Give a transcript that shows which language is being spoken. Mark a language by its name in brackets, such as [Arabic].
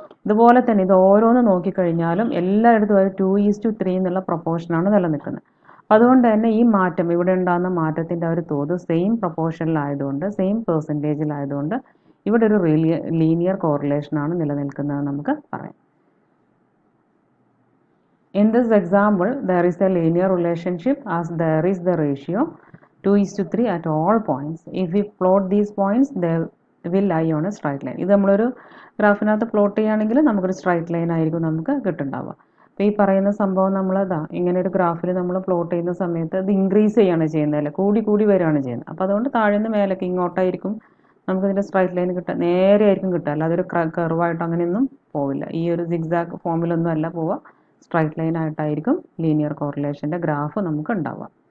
[Malayalam] ഇതുപോലെ തന്നെ ഇത് ഓരോന്ന് നോക്കിക്കഴിഞ്ഞാലും എല്ലായിടത്തും ഒരു 2:3 എന്നുള്ള പ്രൊപ്പോർഷനാണ് നിലനിൽക്കുന്നത്. അതുകൊണ്ട് തന്നെ ഈ മാറ്റം ഇവിടെ ഉണ്ടാകുന്ന മാറ്റത്തിൻ്റെ ആ ഒരു തോത് സെയിം പ്രൊപ്പോർഷനിലായതുകൊണ്ട് സെയിം പെർസെൻറ്റേജിലായതുകൊണ്ട് ഇവിടെ ഒരു ലീനിയർ കോറിലേഷനാണ് നിലനിൽക്കുന്നത് നമുക്ക് പറയാം. [English] In this example, there is a linear relationship as there is the ratio 2:3 at all points. If we plot these points, they will lie on a straight line. [Malayalam] ഇത് നമ്മളൊരു ഗ്രാഫിനകത്ത് plot ചെയ്യുകയാണെങ്കിൽ നമുക്കൊരു straight line ആയിരിക്കും നമുക്ക് കിട്ടുന്നുണ്ടാവുക. അപ്പോൾ ഈ പറയുന്ന സംഭവം നമ്മളതാ ഇങ്ങനെ ഒരു ഗ്രാഫിൽ നമ്മൾ പ്ലോട്ട് ചെയ്യുന്ന സമയത്ത് അത് ഇൻക്രീസ് ചെയ്യാണ് ചെയ്യുന്നത്, അല്ലേ, കൂടി കൂടി വരികയാണ് ചെയ്യുന്നത്. അപ്പോൾ അതുകൊണ്ട് താഴെ നിന്ന് മേലേക്ക് ഇങ്ങോട്ടായിരിക്കും നമുക്കിതിൻ്റെ സ്ട്രൈറ്റ് ലൈൻ കിട്ടുക, നേരെ ആയിരിക്കും കിട്ടുക, അല്ലാതെ ഒരു കർവായിട്ട് അങ്ങനെയൊന്നും പോവില്ല. ഈ ഒരു സിഗ്സാഗ് ഫോമിലൊന്നും അല്ല പോവുക, സ്ട്രൈറ്റ് ലൈൻ ആയിട്ടായിരിക്കും ലീനിയർ കോറിലേഷൻ്റെ ഗ്രാഫ് നമുക്ക് ഉണ്ടാവുക.